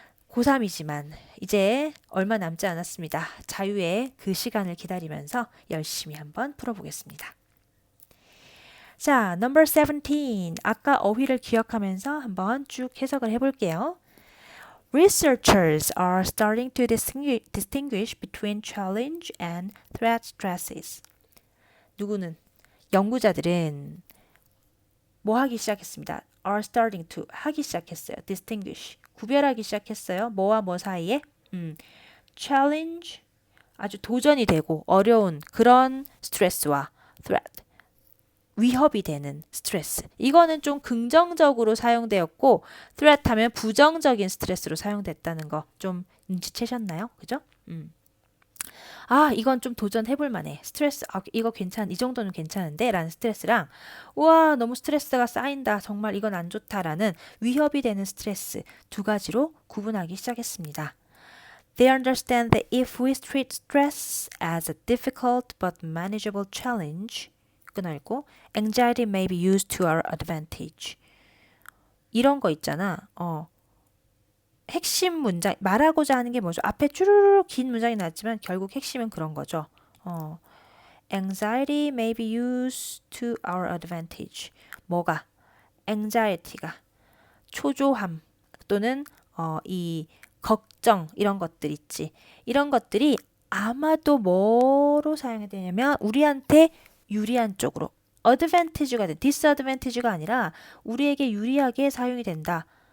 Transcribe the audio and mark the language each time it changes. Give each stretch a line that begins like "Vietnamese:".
Korean: 고3이지만 이제 얼마 남지 않았습니다. 자유의 그 시간을 기다리면서 열심히 한번 풀어보겠습니다.
English: 자, number 17.
Korean: 아까 어휘를 기억하면서 한번 쭉 해석을 해볼게요.
English: Researchers are starting to distinguish between challenge and threat stresses.
Korean: 누구는? 연구자들은 뭐 하기 시작했습니다.
English: are starting to
Korean: 하기 시작했어요. distinguish. 구별하기 시작했어요. 뭐와 뭐 사이에? challenge, 아주 도전이 되고 어려운 그런 스트레스와 threat, 위협이 되는 스트레스. 이거는 좀 긍정적으로 사용되었고 threat 하면 부정적인 스트레스로 사용됐다는 거 좀 눈치채셨나요? 그죠? 이건 좀 도전해볼 만해. 스트레스, 이거 이 정도는 괜찮은데? 라는 스트레스랑, 우와, 너무 스트레스가 쌓인다. 정말 이건 안 좋다라는 위협이 되는 스트레스 두 가지로 구분하기 시작했습니다.
English: They understand that if we treat stress as a difficult but manageable challenge,
Korean: 끊어있고,
English: anxiety may be used to our advantage.
Korean: 이런 거 있잖아. 핵심 문장, 말하고자 하는 게 뭐죠? 앞에 쭈루루 긴 문장이 나왔지만 결국 핵심은 그런 거죠.
English: Anxiety may be used to our advantage.
Korean: 뭐가? anxiety가 초조함 또는 이 걱정 이런 것들 있지. 이런 것들이 아마도 뭐로 사용이 되냐면 우리한테 유리한 쪽으로 advantage가 돼. disadvantage가 아니라 우리에게 유리하게 사용이 된다.